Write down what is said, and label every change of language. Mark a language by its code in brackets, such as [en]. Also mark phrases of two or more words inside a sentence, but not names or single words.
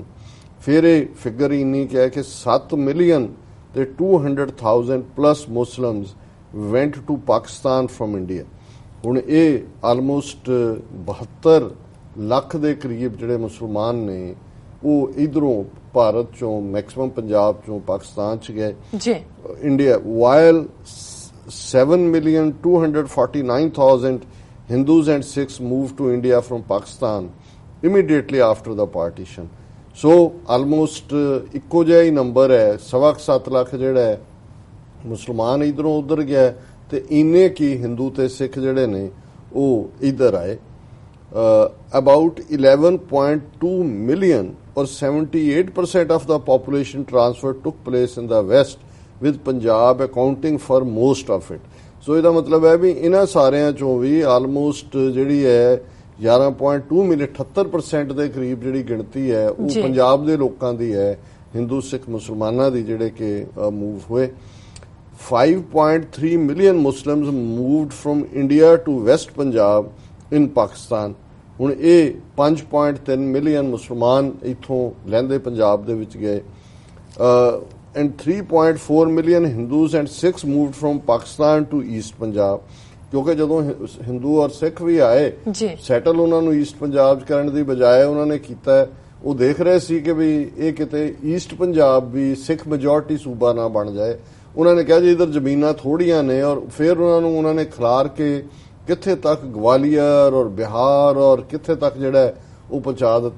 [pa] ਫਿਰ ਇਹ ਫਿਗਰ ਇੰਨੀ ਕਿ ਹੈ ਕਿ [en] 7 million ਤੇ 200,000 plus Muslims went to Pakistan from India। [pa] ਹੁਣ ਇਹ ਆਲਮੋਸਟ 72 ਲੱਖ ਦੇ ਕਰੀਬ ਜਿਹੜੇ ਮੁਸਲਮਾਨ ਨੇ ਉਹ ਇਧਰੋਂ ਭਾਰਤ ਚੋਂ ਮੈਕਸਿਮਮ ਪੰਜਾਬ ਚੋਂ ਪਾਕਿਸਤਾਨ ਚ ਗਏ ਇੰਡੀਆ, [en] while 7,249,000 Hindus and Sikhs moved to India from Pakistan immediately after the partition. So almost [pa] ਇੱਕੋ ਜਿਹਾ ਹੀ ਨੰਬਰ ਹੈ, 7.25 ਲੱਖ ਜਿਹੜਾ ਹੈ ਮੁਸਲਮਾਨ ਇਧਰੋਂ ਉਧਰ ਗਿਆ ਤੇ ਇੰਨੇ ਕੀ ਹਿੰਦੂ ਤੇ ਸਿੱਖ ਜਿਹੜੇ ਨੇ ਉਹ ਇਧਰ ਆਏ। [en] About 11.2 million or 78% of the population transfer took place in the west, with Punjab accounting for most of it. [pa] So ਇਹਦਾ ਮਤਲਬ ਹੈ ਵੀ ਇਹਨਾਂ ਸਾਰਿਆਂ ਚੋਂ ਵੀ ਆਲਮੋਸਟ ਜਿਹੜੀ ਹੈ 11.2 ਮਿਲੀਅਨ 78% ਦੇ ਕਰੀਬ ਜਿਹੜੀ ਗਿਣਤੀ ਹੈ ਉਹ ਪੰਜਾਬ ਦੇ ਲੋਕਾਂ ਦੀ ਹੈ, ਹਿੰਦੂ ਸਿੱਖ ਮੁਸਲਮਾਨਾਂ ਦੀ ਜਿਹੜੇ ਕਿ ਮੂਵ ਹੋਏ। [en] 5.3 million Muslims moved from India to West Punjab in Pakistan. [pa] ਹੁਣ ਇਹ 5.3 ਮਿਲੀਅਨ ਮੁਸਲਮਾਨ ਇੱਥੋਂ ਲਹਿੰਦੇ ਪੰਜਾਬ ਦੇ ਵਿੱਚ ਗਏ। [en] and 3.4 million Hindus and Sikhs moved from Pakistan to East Punjab. [pa] ਕਿਉਂਕਿ ਜਦੋਂ ਹਿੰਦੂ ਔਰ ਸਿੱਖ ਵੀ ਆਏ ਸੈਟਲ ਉਹਨਾਂ ਨੂੰ ਈਸਟ ਪੰਜਾਬ ਕਰਨ ਦੀ ਬਜਾਏ ਉਹਨਾਂ ਨੇ ਕੀਤਾ, ਉਹ ਦੇਖ ਰਹੇ ਸੀ ਕਿ ਵੀ ਇਹ ਕਿਤੇ ਈਸਟ ਪੰਜਾਬ ਵੀ ਸਿੱਖ ਮੈਜੋਰਟੀ ਸੂਬਾ ਨਾ ਬਣ ਜਾਏ। ਉਹਨਾਂ ਨੇ ਕਿਹਾ ਜੀ ਇਧਰ ਜ਼ਮੀਨਾਂ ਥੋੜੀਆਂ ਨੇ, ਔਰ ਫਿਰ ਉਹਨਾਂ ਨੇ ਖਿਲਾਰ ਕੇ ਕਿੱਥੇ ਤੱਕ ਗਵਾਲੀਅਰ ਔਰ ਬਿਹਾਰ ਔਰ ਕਿੱਥੇ ਤੱਕ ਜਿਹੜਾ ਉਹ ਪਹੁੰਚਾ ਦਿੱਤਾ।